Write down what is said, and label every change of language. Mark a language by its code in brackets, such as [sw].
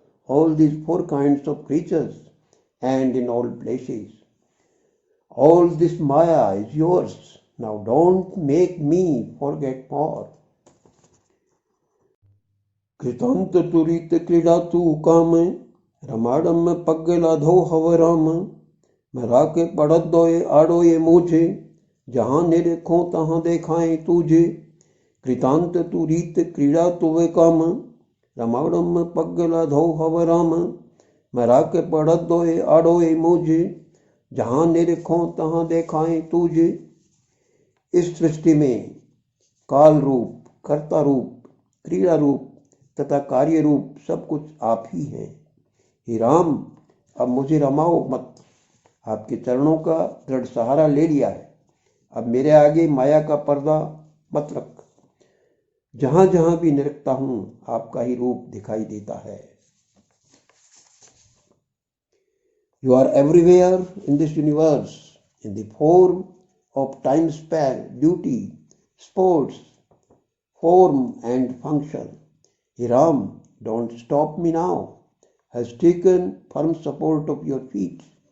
[en] All these 4 kinds of creatures and in all places. All this Maya is yours. Now don't make me forget more. [kfr] कृतांत तुरीत क्रीड़ा तू काम रमाड़म पगला धो हवराम मरा के पड़त दोए आड़ोए मुझे जहां निरखो तहां देखाए तुझे। कृतांत तुरीत क्रीड़ा तुवे काम रमाड़म पगला धो हवराम मरा के पड़त दोए आड़ोए मुझे जहां निरखो तहां देखाए तुझे। [hi] इस सृष्टि में काल रूप, कर्ता रूप, क्रीड़ा रूप तथा कार्य रूप सब कुछ आप ही हैं। हे राम, अब मुझे रमाओ मत। आपके चरणों का दृढ़ सहारा ले लिया है। अब मेरे आगे माया का पर्दा मत रख। जहां जहां भी निरखता हूं आपका ही रूप दिखाई देता है। [en] You are everywhere in this universe in the form of time span, duty, sports, form and function. Hey Ram, don't stop me now. Has taken firm support of your feet.